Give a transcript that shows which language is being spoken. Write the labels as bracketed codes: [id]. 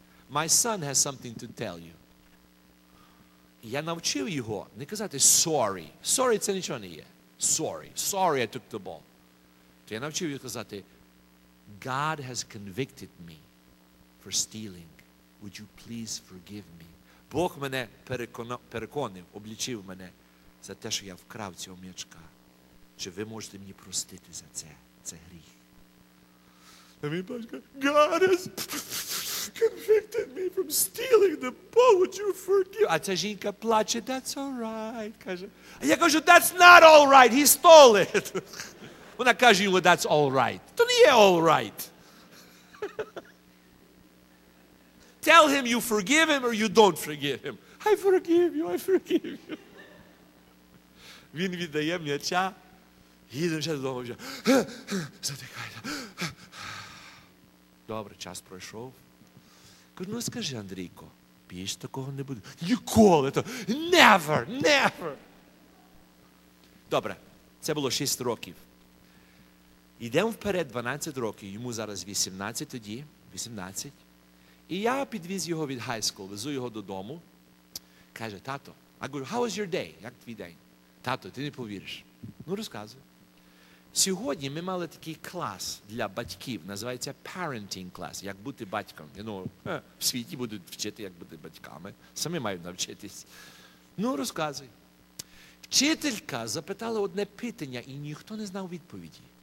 [en] My son has something to tell you. [uk] Я навчив його не казати sorry. Sorry, це нічого не є. [en] Sorry. Sorry, I took the ball. [uk] То я навчив його казати, [en] God has convicted me for stealing. Would you please forgive me? [uk] Бог мене переконив, облічив мене за те, що я вкрав цього м'ячка. Чи ви можете мені простити за це? Це гріх. А мій батько каже, [en] God has convicted me from stealing the ball. Would you forgive? [uk] А ця жінка плаче, [en] that's all right. [uk] Каже. А я кажу, [en] that's not all right. He stole it. [uk] Вона каже йому, [en] that's all right. [uk] То не є [en] all right. Tell him you forgive him or you don't forgive him. I forgive you, I forgive you. [uk] Він віддає м'яча. Їдемо ще додому вже. Затихайся. Добре, час пройшов. Ну, скажи, Андрійко, більше такого не буде. Ніколи то. [en] Never, never. [uk] Добре, це було 6 років. Йдемо вперед 12 років. Йому зараз 18 тоді. 18. І я підвіз його від high school, везу його додому. Каже, тато, [en] I go, how was your day? [uk] Як твій день? Тато, ти не повіриш. Ну, розказуй. Сьогодні ми мали такий клас для батьків, називається parenting клас, як бути батьком. Ну, в світі будуть вчити, як бути батьками, самі мають навчитись. Ну, розказуй. Вчителька запитала одне питання, і ніхто не знав відповіді.